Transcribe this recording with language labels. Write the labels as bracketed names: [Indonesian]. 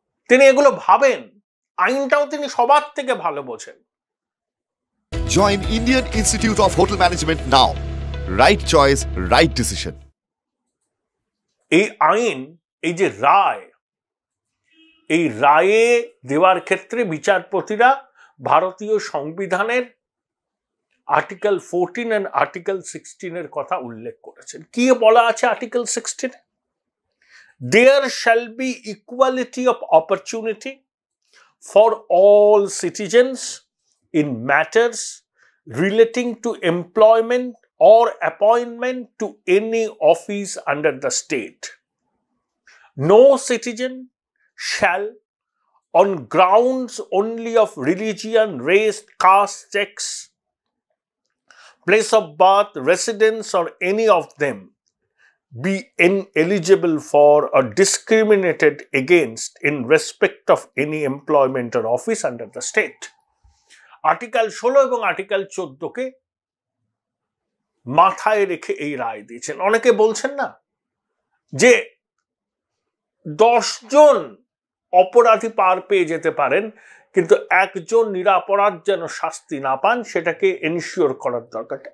[Bangla] তিনি এগুলো ভাবেন, আইনটাও তিনি সবার থেকে ভালো বোঝেন। [English] Join Indian Institute of Hotel Management now. Right choice, right decision. [Bangla] এই আইন, এই যে রায়, এই রায়ে দেওয়ার ক্ষেত্রে বিচারপতিরা ভারতীয় সংবিধানের আর্টিকেল 14 এন্ড আর্টিকেল 16 এর কথা উল্লেখ করেছেন। কি বলা আছে article 16? [English] There shall be equality of opportunity for all citizens in matters relating to employment or appointment to any office under the state. No citizen shall, on grounds only of religion, race, caste, sex, place of birth, residence, or any of them, be ineligible for or discriminated against in respect of any employment or office under the state. [Bangla] Article 16 এবং article 14 কে মাথায় রেখে এই রায় দিয়েছেন। অনেকে বলছেন না যে 10 জন অপরাধী পার পেয়ে যেতে পারেন, কিন্তু একজন নিরপরাধ যেন শাস্তি না পান সেটাকে এনশিওর করার দরকার।